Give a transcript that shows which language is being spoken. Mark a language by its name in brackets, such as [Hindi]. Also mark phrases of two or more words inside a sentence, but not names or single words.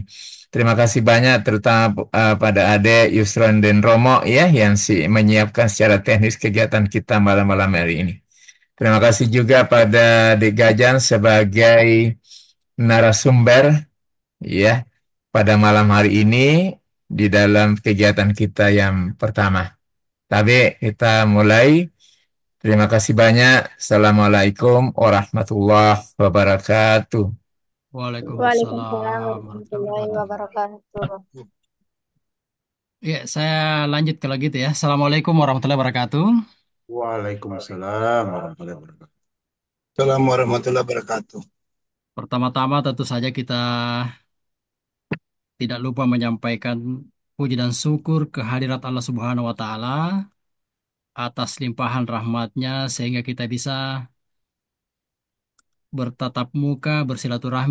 [Indonesian] Terima kasih banyak, terutama pada Ade, Yusron, dan Romo ya yang menyiapkan secara teknis kegiatan kita malam-malam hari ini. Terima kasih juga pada Dek Gajan sebagai narasumber ya pada malam hari ini di dalam kegiatan kita yang pertama. Tapi kita mulai. Terima kasih banyak. [Arabic] السلام عليكم ورحمة الله وبركاته. Waalaikumsalam Waalaikumsalam warahmatullahi warahmatullahi wabarakatuh. wabarakatuh. [Indonesian] Ya, saya lanjut kalau gitu ya. [Arabic] السلام عليكم ورحمة الله وبركاته. وعليكم السلام ورحمة الله وبركاته. السلام عليكم ورحمة الله وبركاته. [Indonesian] Pertama-tama tentu saja kita tidak lupa menyampaikan puji dan syukur kehadirat Allah [Arabic] سبحانه وتعالى [Indonesian] atas limpahan rahmatnya sehingga kita bisa bertatap muka, bersilaturahmi